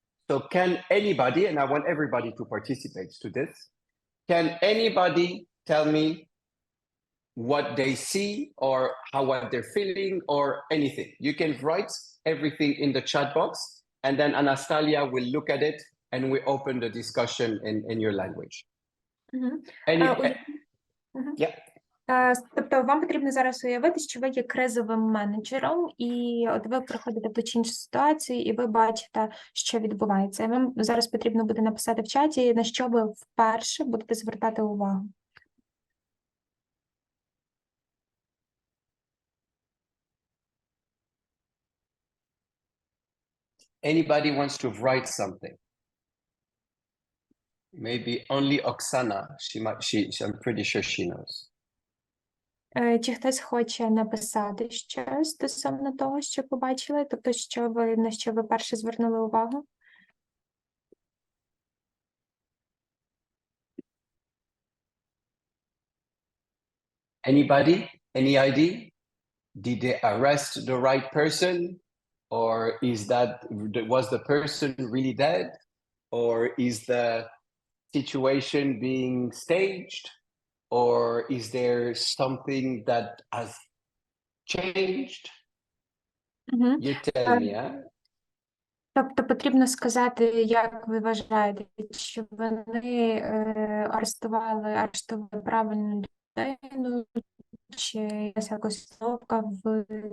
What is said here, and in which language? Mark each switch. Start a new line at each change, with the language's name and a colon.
English: So can anybody, and I want everybody to participate to this, can anybody tell me what they see or what they're feeling or anything? You can write everything in the chat box, and then Anastasia will look at it and we open the discussion in your language. Yeah.
Ukrainian: Тобто вам потрібно зараз уявити, що ви є кризовим менеджером, і от ви приходите в ту чи іншу ситуацію, і ви бачите, що відбувається. І вам зараз потрібно буде написати в чаті, на що ви вперше будете звертати увагу.
English: Anybody wants to write something? Maybe only Oksana. I'm pretty sure she knows.
Ukrainian: Чи хтось хоче написати щось стосовно того, що побачили? Тобто, на що ви перше звернули увагу?
English: Anybody? Any idea? Did they arrest the right person? Or was the person really dead? Or is the situation being staged? Or is there something that has changed? You tell me, huh?
Ukrainian: Тобто потрібно сказати, як ви вважаєте, чи вони арештували правильну людину, чи є якась установка в...